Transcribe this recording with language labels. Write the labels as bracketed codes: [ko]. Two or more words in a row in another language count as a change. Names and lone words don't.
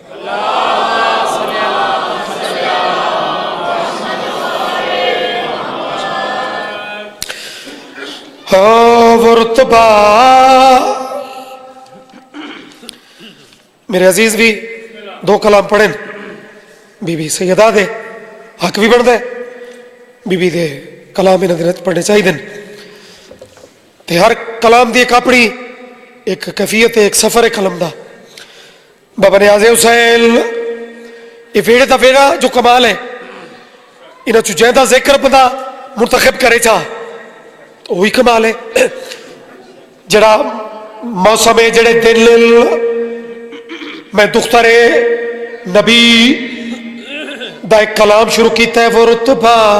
[pa] وہ رتبہ میرے عزیز بھی دو کلام پڑھیں بی بی سیدہ دے حق بھی بن دے بی بی دے کلام انہاں دے پڑھنے چاہیے دن. تے ہر کلام دی ایک اپنی ایک کیفیت ایک سفر ہے کلم دا. بابا نیاز حسین یہ ویڑے دا ویڑا جو کمال ہے انہاں چو جہاں دا ذکر بندہ منتخب کرے چاہ تو وہی کمال ہے. جڑا موسم ہے جڑے دل میں دختر نبی دا ایک کلام شروع کیتا ہے، وہ رتبہ